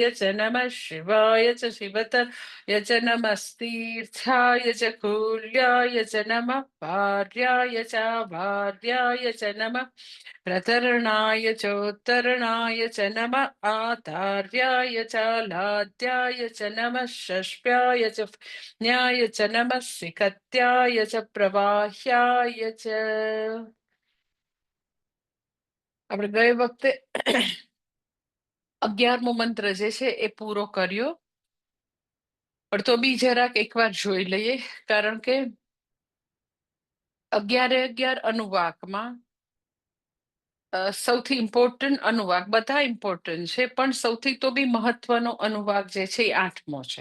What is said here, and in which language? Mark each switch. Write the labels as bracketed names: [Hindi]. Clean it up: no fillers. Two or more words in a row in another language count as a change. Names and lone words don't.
[Sanskrit] च नमः शिवाय च शिवतराय च नमस्तीर्थाय च कूल्याय च नमः पार्याय च भार्याय च नमः प्रतरणाय चोत्तरणाय च नमः आतार्याय च लाद्याय च नमः षष्प्याय च न्याय च नमः सिकत्याय च प्रवाह्याय च. [Gujarati] આપણે ગઈ વખતે 11મો મંત્ર જે છે એ પૂરો કર્યો, પણ તો બી જરાક એકવાર જોઈ લઈએ, કારણ કે 11 અનુવાકમાં સૌથી ઇમ્પોર્ટન્ટ અનુવાક, બધા ઇમ્પોર્ટન્ટ છે પણ સૌથી તો બી મહત્વનો અનુવાક જે છે એ 8મો છે.